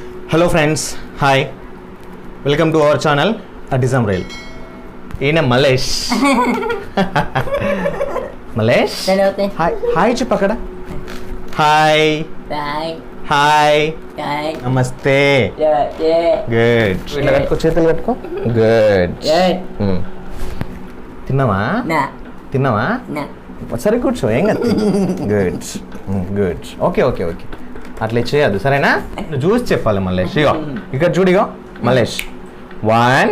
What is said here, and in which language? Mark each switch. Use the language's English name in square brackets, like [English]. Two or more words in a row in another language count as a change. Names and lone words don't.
[English] Hello friends, hi. Welcome to our channel Autismreel. Mallesh. Mallesh. Hello. Hi. Hi chupakada. Hi. Bye. Hi. Hi. Namaste. Yeah. Good. [Telugu] ఇట్లా కట్టుకో, చేతులు కట్టుకో. Good. తిన్నావా? Na. సరే కూర్చో, ఏం కదా. [English] Good. Okay. [Telugu] అట్లా చేయద్దు, సరేనా? నువ్వు చూసి చెప్పాలి మల్లేష్. ఇగో ఇక్కడ చూడిగో మల్లేష్. 1